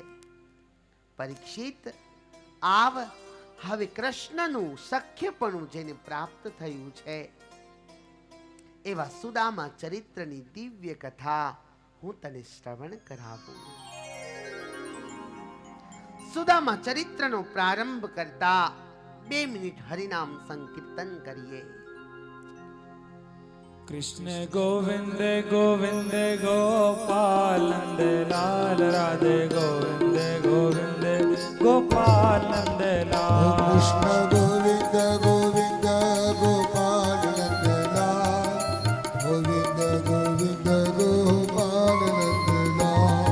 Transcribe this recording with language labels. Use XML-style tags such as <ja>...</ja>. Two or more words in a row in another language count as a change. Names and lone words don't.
<gu>પરીક્ષિત, આવ હવે કૃષ્ણનું સખ્યપણું જેને પ્રાપ્ત થયું છે એવા સુદામા ચરિત્રની દિવ્ય કથા હું તને શ્રવણ કરાવું. સુદામા ચરિત્રનો પ્રારંભ કરતા 2 મિનિટ હરિનામ સંકીર્તન કરીએ.</gu> <hi>कृष्ण गोविंद गोविंद गोपाल नंद लाल राधे गोविंद गोविंद गोपाल नंद लाल. कृष्ण गोविंद गोविंद गोपाल नंद लाल, गोविंद गोविंद गोपाल नंद लाल.</hi>